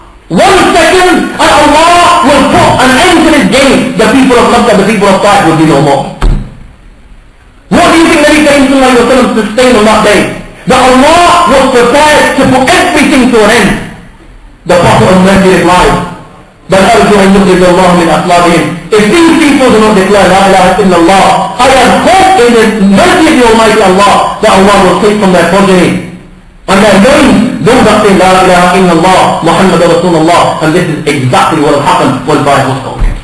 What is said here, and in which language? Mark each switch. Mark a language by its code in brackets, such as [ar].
[en] 1 second and Allah will put an end to this game. The people of Makkah, the people of Taif will be no more. What do you think Nabi Kareem sallallahu alayhi wa sallam sustained on that day? That Allah was prepared to put everything to an end. The Prophet of mercy replied, [ar] بل أرجو أن يخرج الله من أصلابهم. [en] If these people do not declare La ilaha illallah, I have hope in the mercy of the Almighty Allah that Allah will take from their progeny and their names those that say La ilaha illallah Muhammad Rasulullah. And this is exactly what will happen when Bible was told.